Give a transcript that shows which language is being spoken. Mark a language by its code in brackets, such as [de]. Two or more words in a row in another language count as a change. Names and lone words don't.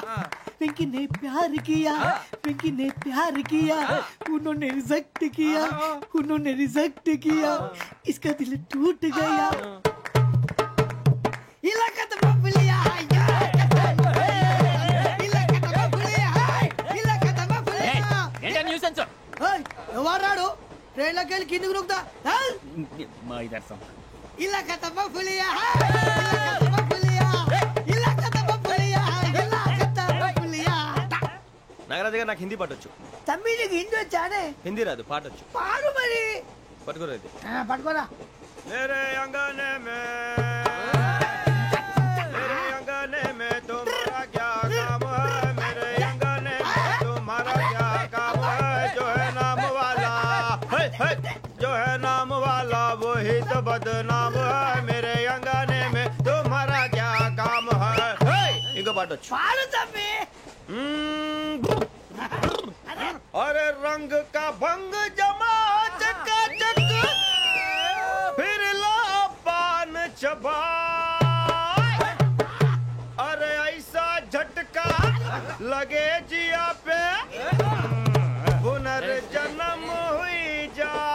[hi] पिंकी ने प्यार किया पिंकी ने प्यार किया उन्होंने रिजेक्ट किया उन्होंने रिजेक्ट किया इसका दिल टूट गया। इलाका तो बबलिया इलाका तो बबलिया इलाका तो बबलिया। [te] ఏంటా న్యూసెన్స్? ఓయ్ ఎవరాడు ట్రైన్ లోకి వెళ్ళి కిందికి నొక్కుతా? మా ఇదర్సం. [hi] ఇలాకా तो बबलिया इलाका तो बबलिया इलाका तो बबलिया इलाका तो बबलिया। [te] నాగరాజు గారు నాకు హిందీ పాటొచ్చు. తమ్మి నీకు హిందీ వచ్చానే? హిందీ రాదు, పాటొచ్చు. పాడు మరి. పట్టుకోలేదు. పట్టుకోరా. [hi] मेरे अंगने में तुम्हारा क्या काम है? मेरे अंगने में तुम्हारा क्या काम है? जो है नाम वाला जो है नाम वाला वही तो बदनाम है। मेरे अंगने में तुम्हारा क्या काम है? [te] ఇంకో పాటొచ్చు. పాడు తమ్మి. [hi] अरे रंग का भंग जमा चकाचक फिर ला पान चबा। अरे ऐसा झटका लगे जिया पे पुनर्जन्म हुई जा।